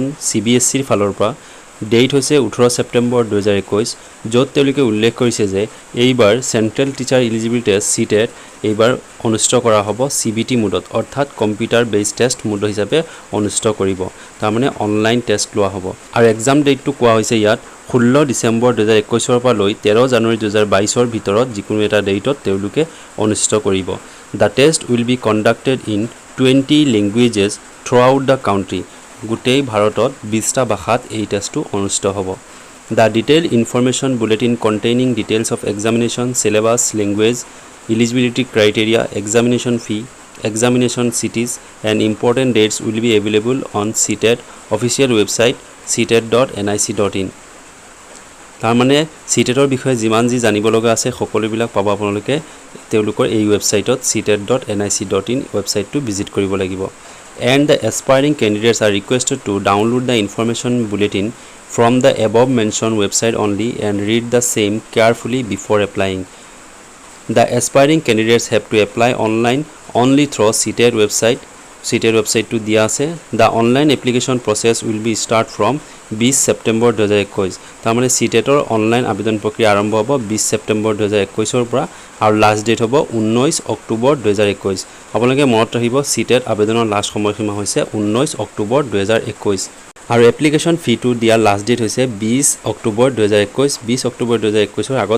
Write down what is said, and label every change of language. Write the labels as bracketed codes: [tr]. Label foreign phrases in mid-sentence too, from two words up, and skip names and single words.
[as] CBSC ৰ ফালৰ পৰা ডেট হৈছে 18 ছেপ্টেম্বৰ 2021 য'ত তেওঁলোকে উল্লেখ কৰিছে যে এইবাৰ চেন্ট্ৰেল টিচাৰ এলিজিবিলিটি টেষ্ট CTET এইবাৰ অনুষ্ঠিত কৰা হ'ব CBT মোডত অৰ্থাৎ [en] computer based test mode [as] হিচাপে অনুষ্ঠিত কৰিব তাৰ মানে [en] online test [as] লোৱা হ'ব আৰু [en] exam dateটো [as] কোৱা হৈছে ইয়াত 16 ডিসেম্বৰ 2021 ৰ পৰা লৈ 13 জানুৱাৰী 2022 ৰ ভিতৰত যিকোনো এটা ডেটত তেওঁলোকে অনুষ্ঠিত কৰিব [en] The test will be conducted in 20 languages throughout the country [as] গোটেই ভাৰতত 20টা ভাষাত এই টেষ্টটো অনুষ্ঠিত হ'ব [en] The detailed information bulletin containing details of examination syllabus language eligibility criteria examination fee examination cities and important dates will be available on CTET official website ctet.nic.in [as] তাৰ মানে CTET ৰ বিষয়ে যিমান যি জানিব লগা আছে সকলোবিলাক পাব আপোনালোকে তেওঁলোকৰ এই ৱেবছাইটত ctet.nic.in ৱেবছাইটটো ভিজিট কৰিব লাগিব [en] and the aspiring candidates are requested to download the information bulletin from the above mentioned website only and read the same carefully before applying the aspiring candidates have to apply online only through CTET website to [as] দিয়া আছে [en] the online application process will be start from [as] 20 ছেপ্টেম্বৰ 2021 তাৰ মানে CTET ৰ অনলাইন আবেদন প্ৰক্ৰিয়া আৰম্ভ হ'ব 20 ছেপ্টেম্বৰ 2021 ৰ পৰা আৰু [en] last date [as] হ'ব 19 অক্টোবৰ 2021 আপোনালোকে মনত ৰাখিব CTET আবেদনৰ লাষ্ট সময়সীমা হৈছে 19 অক্টোবৰ 2021 আৰু [en] application fee [as] টু দিয়া [en] last date [as] হৈছে 20 অক্টোবৰ 2021 অক্টোবৰ 2021 ৰ আগত